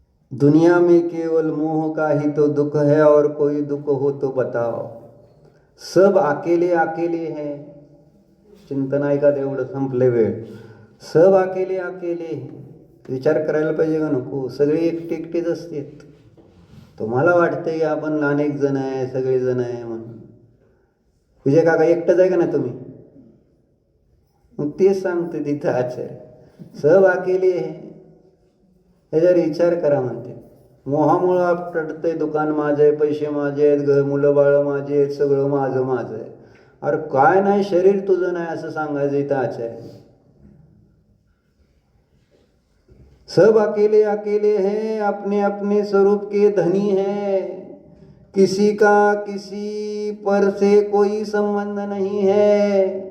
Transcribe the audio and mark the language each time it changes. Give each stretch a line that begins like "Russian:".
Hindi: दुनिया में केवल मोह का ही तो दुख है और कोई दुख हो तो बताओ. सब अकेले अकेले है.
Marathi: चिंतन ऐका, तेवढं संपले वेळ.
Hindi: सब अकेले अकेले है.
Marathi: विचार करायला पाहिजे का नको? सगळे एकटे एकटेच असतात. तुम्हाला वाटतंय की आपण अनेक जण आहे, सगळे जण आहे म्हणून. विजय काका एकटंच आहे का ना तुम्ही? मग तेच सांगते तिथं आचार्य,
Hindi: सब अकेले है.
Marathi: ह्याच्यावर विचार करा म्हणते. मोहामुळं आपटतंय दुकान माझं आहे, पैसे माझे आहेत, घर मुलं बाळ माझे आहेत, सगळं माझं माझं आहे. अरे काय नाही, शरीर तुझं नाही असं सांगायचं इथं आहे.
Hindi: सब अकेले अकेले हैं, अपने अपने स्वरूप के धनी हैं, किसी का किसी पर से कोई संबंध नहीं है.